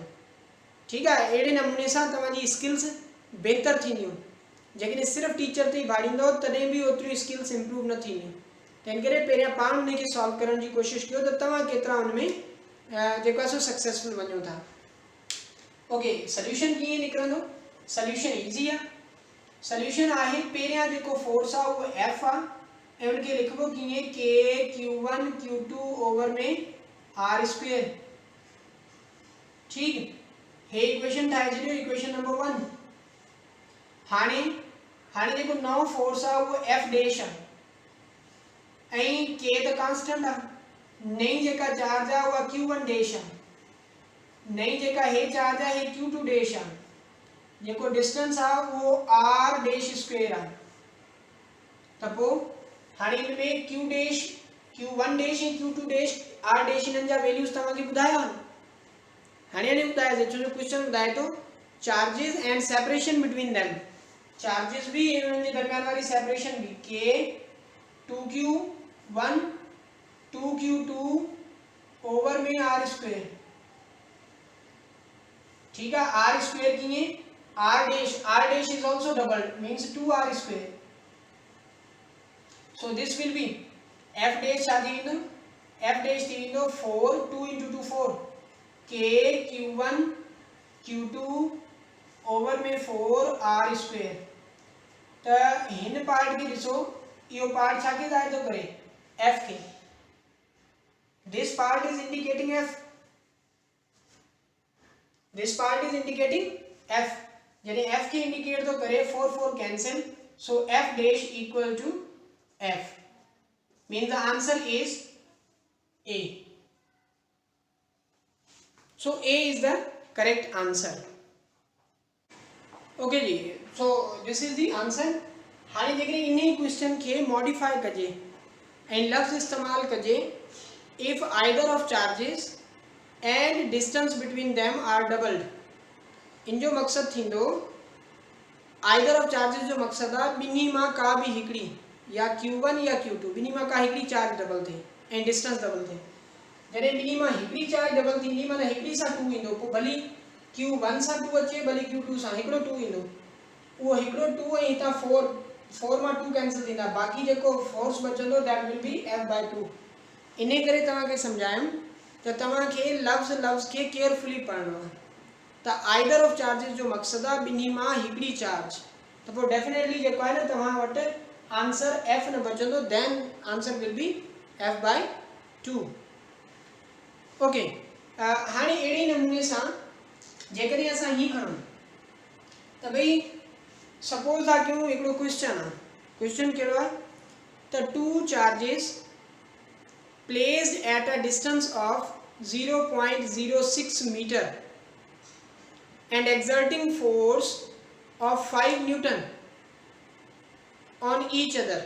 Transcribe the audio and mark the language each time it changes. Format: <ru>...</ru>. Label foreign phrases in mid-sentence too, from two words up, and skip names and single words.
<sd>ठीकु आहे, अहिड़े नमूने सां तव्हांजी स्किल्स बहितर थींदियूं। जेकॾहिं सिर्फ़ु टीचर ते ई भाड़ींदो तॾहिं बि ओतिरियूं स्किल्स इम्प्रूव न थींदियूं। तंहिं करे पहिरियां पाण उन खे सॉल्व करण जी कोशिशि कयो त तव्हां केतिरा उन में जेको आहे सो सक्सेसफुल वञो था। ओके, सोल्यूशन कीअं निकिरंदो? सोल्यूशन इजी है। सोल्यूशन आहे पहिरियां जेको फोर्स आहे उहो F आहे ऐं उनखे लिखबो कीअं K Q1 Q2 ओवर में R स्क्वायर। ठीक, हे इक्वेशन ठाहे छॾियो, इक्वेशन नंबर 1। हाणे जेको नओं फोर्स आहे उहो F डैश आहे ऐं K त कांस्टेंट आहे। नई जेका चार्ज आहे उहा Q1 डैश आहे, नई जेका हे चार्ज आहे हे Q2 डैश आहे, जेको डिस्टेंस आहे उहो R डैश स्क्वायर आहे। त पोइ हाणे इन में Q डैश Q1 डैश ऐं Q2 डैश R डैश इन्हनि जा वैल्यूज़ तव्हांखे ॿुधाया आहिनि। हाणे ॿुधाए छो जो क्वेश्चन ॿुधाए थो</sd> <en>charges and separation between them.</en> <sd>चार्जिस भी ऐं उन्हनि जे दरमियान वारी सेपरेशन भी। K 2Q1 2Q2 ओवर में R स्क्वायर। ठीक है, R स्क्वायर कीअं?</sd> <en>R dash is also doubled, means 2R square। So this will be F dash</en> <sd>छा थी वेंदो? F dash थी वेंदो 4 2 into 2 4 K Q1 Q2 ओवर में 4R स्क्वायर। त हिन पार्ट खे ॾिसो, इहो पार्ट छा खे ॿुधाए थो करे? F खे।</sd> <en>This part is indicating F, this part is indicating F।</en> <sd>यानी F के इंडिकेट तो करे 4 4 कैंसिल,</sd> <en>so F dash equal to F, means the answer is A। So A is the correct answer। Okay जी, so this is the answer।</en> <sd>हाणे जेकॾहिं इन क्वेश्चन के मॉडिफाई कजे ऐं लफ्ज़ इस्तेमाल कजे</sd> <en>if either of charges and distance between them are doubled.</en> <sd>इन जो मक़सद थींदो</sd> <en>either of charges</en> <sd>जो मक़सद आहे ॿिन्ही मां का भी हिकिड़ी या Q1 या Q2 ॿिन्ही मां का हिकिड़ी चार्ज डबल थिए ऐं डिस्टेंस डबल थिए। जॾहिं ॿिन्ही मां हिकिड़ी चार्ज डबल थींदी माना हिकिड़ी सां 2 ईंदो, पोइ भली Q1 सां 2 अचे भली Q2 सां हिकिड़ो 2 ईंदो, उहो हिकिड़ो 2 ऐं हितां 4 मां 2 कैंसिल थींदा, बाक़ी जेको फोर्स बचंदो</sd> <en>that will be F/2.</en> <sd>इन करे तव्हांखे सम्झायमि त तव्हांखे लफ्ज़ खे केयरफुली पढ़णो आहे। त</sd> <en>either of charges</en> <sd>जो मक़सदु आहे ॿिन्ही मां हिकिड़ी चार्ज, त पोइ डेफिनेटली जेको आहे न तव्हां वटि आंसर F न बचंदो,</sd> <en>then answer will be F/2. ओके,</en> <sd>हाणे अहिड़े नमूने सां जेकॾहिं असां हीअ खणूं त भई सपोज था कयूं हिकिड़ो क्वेश्चन आहे, क्वेश्चन कहिड़ो आहे त</sd> <en>2 charges placed at a distance of 0.06 meter and exerting force of 5 Newton on each other।</en>